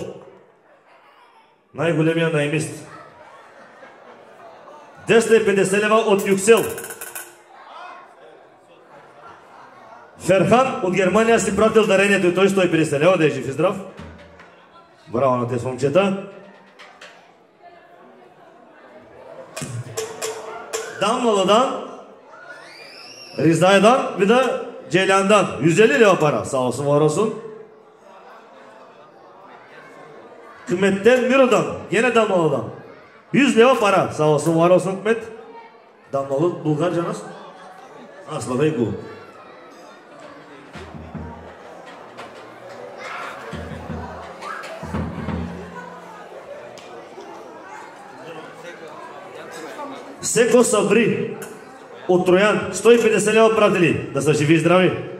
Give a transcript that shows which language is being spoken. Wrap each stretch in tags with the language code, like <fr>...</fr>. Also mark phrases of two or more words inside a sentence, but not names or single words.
<bg>Най-големия наемист. 250 лева от Юксел. Ферхан от Германия си пратил дарението и той 150 лева, да е жив и здрав. Браво на тези момчета. Дан Маладан.</bg> <tr>Rizdaydan bir de Ceylan'dan 150 lira para, sağ olsun var olsun. Kıymetten Miro'dan, gene Damlalı'dan 100 lira para, sağ olsun var olsun Kıymet. Damlalı Bulgarca nasıl? Asla beyku.</tr> <bg>Секо Сабри от Троян, 150 лева пратили, да са живи и здрави.</bg>